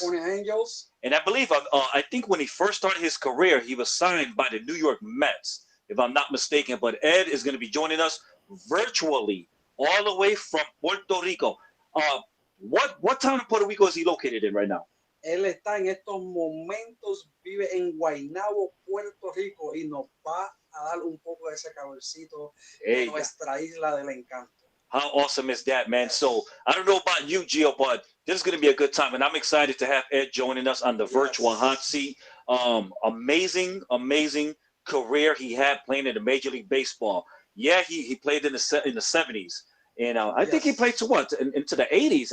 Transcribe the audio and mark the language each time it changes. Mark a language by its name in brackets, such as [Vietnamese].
[English] California Angels. And I believe, I think when he first started his career, he was signed by the New York Mets, if I'm not mistaken. But Ed is going to be joining us virtually all the way from Puerto Rico. What town in Puerto Rico is he located in right now? [Spanish] Él está en estos momentos, vive en Guaynabo, Puerto Rico, y nos va a dar un poco de ese calorcito de nuestra isla del encanto. [English] How awesome is that, man? So I don't know about you, Gio, but this is going to be a good time, and I'm excited to have Ed joining us on the virtual hot seat. Amazing career he had playing in the Major League Baseball. Yeah, he played in the 70s. And I think he played to what? Into the 80s.